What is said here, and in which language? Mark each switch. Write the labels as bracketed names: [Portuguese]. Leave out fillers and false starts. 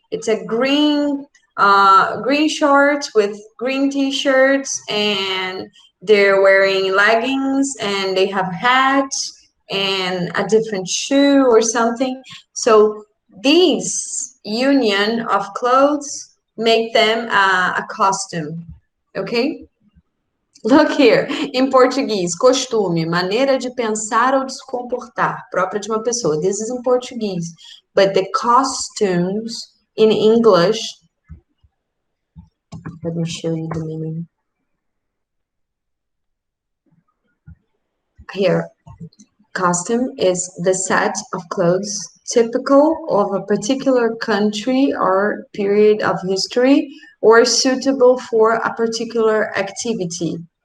[English] It's a green shorts with green t-shirts, and they're wearing leggings, and they have hats and a different shoe or something. So these union of clothes make them a costume, okay? Look here, [Portuguese] em português, costume, maneira de pensar ou de se comportar, própria de uma pessoa. [English] This is in Portuguese, but the costumes in English, let me show you the meaning. Here, costume is the set of clothes typical of a particular country or period of history or suitable for a particular activity.